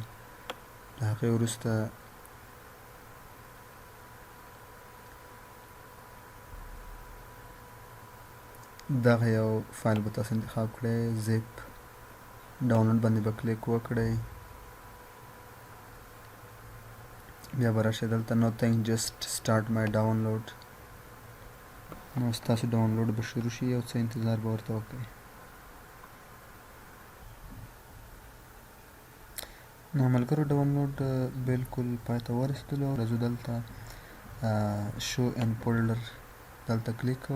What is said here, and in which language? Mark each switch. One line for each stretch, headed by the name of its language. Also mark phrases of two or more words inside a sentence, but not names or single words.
Pashto: له هغې وروسته دغه یو فایل به تاسو انتخاب کړئ، زیپ. ډاونلوډ باندې به کلیک وکړئ. بیا به راشئ دلته
English: nothing just start my download.
Pashto: نو ستاسو ډاونلوډ به شروع شي، یو څه انتظار به ورته وکړئ. نو ملګرو، ډاونلوډ بالکل پای ته ورسېدلو. راځو دلته
English: show in folder
Pashto: دلته کلیک کوو.